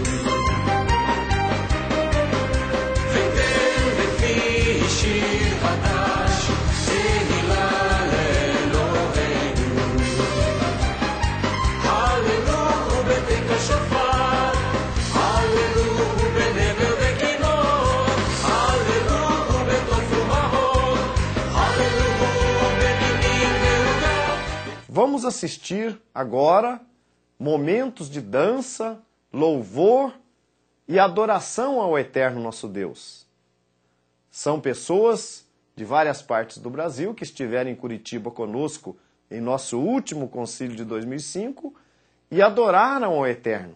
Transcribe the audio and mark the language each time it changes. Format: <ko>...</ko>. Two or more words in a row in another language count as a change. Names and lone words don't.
<he>ותן בפי שיר חדש, תהילה לאלוהינו. הללו בתיק השופר, הללו בנבל וכינור, הללו בתוף ומהור, הללו בנינים ועוגה.</he> <pt>Vamos assistir agora momentos de dança, louvor e adoração ao Eterno nosso Deus. São pessoas de várias partes do Brasil que estiveram em Curitiba conosco em nosso último concílio de 2005 e adoraram ao Eterno.</pt>